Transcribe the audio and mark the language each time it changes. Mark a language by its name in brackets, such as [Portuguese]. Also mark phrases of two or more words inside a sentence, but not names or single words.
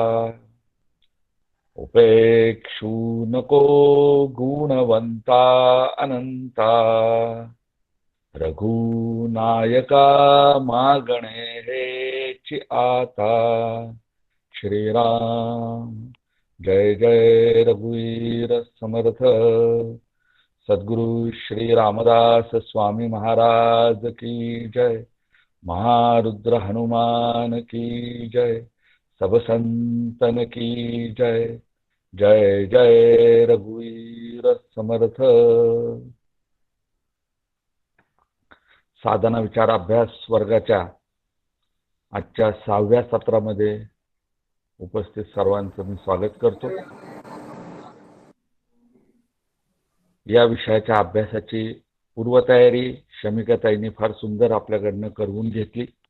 [Marathi] उपेक्षू नको गुणवंता अनंता, रघुनायका मागणे हेची आता. श्रीराम जय जय रघुवीर समर्थ. [Hindi] सद्गुरु श्री रामदास स्वामी महाराज की जय. महारुद्र हनुमान की जय. सब संतन की जय. जय जय रघुवीर समर्थ. [Marathi] साधना विचार अभ्यास वर्गाच्या आजच्या 6व्या सत्रामध्ये उपस्थित सर्वांचं मी स्वागत करतो. या विषयाच्या अभ्यासाची पूर्वतयारी शमिकाताईंनी फार सुंदर आपल्याकडनं करून घेतली.